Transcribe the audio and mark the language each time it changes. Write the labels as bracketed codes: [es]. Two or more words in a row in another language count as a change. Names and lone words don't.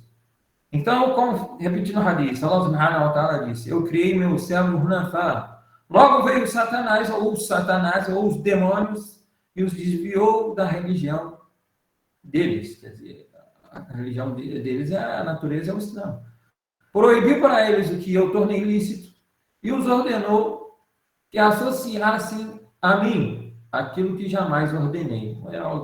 [pt] Então, repetindo o hadith, [ar] الله سبحانه وتعالى [pt] disse: eu criei meu servo hunafá. Logo veio Satanás, ou os demônios, e os desviou da religião deles. Quer dizer, a religião deles, a natureza é o Islã. Proibiu para eles o que eu tornei lícito e os ordenou que associassem a mim aquilo que jamais ordenei.